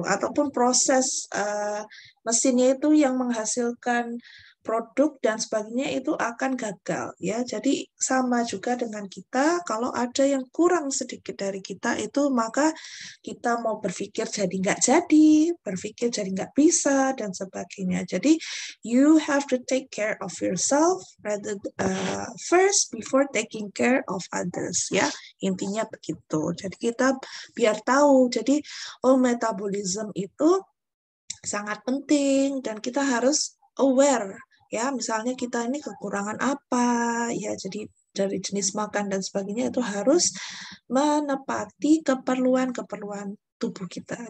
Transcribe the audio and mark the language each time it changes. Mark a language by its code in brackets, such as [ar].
[id] Ataupun proses mesinnya itu yang menghasilkan produk dan sebagainya itu akan gagal ya. Jadi sama juga dengan kita, kalau ada yang kurang sedikit dari kita itu maka kita mau berpikir jadi nggak jadi, berpikir jadi nggak bisa dan sebagainya. [en] Jadi you have to take care of yourself rather first before taking care of others ya. [id] Intinya begitu. Jadi kita biar tahu. Jadi metabolism itu sangat penting dan kita harus aware ya, misalnya kita ini kekurangan apa ya, jadi dari jenis makan dan sebagainya itu harus menepati keperluan tubuh kita.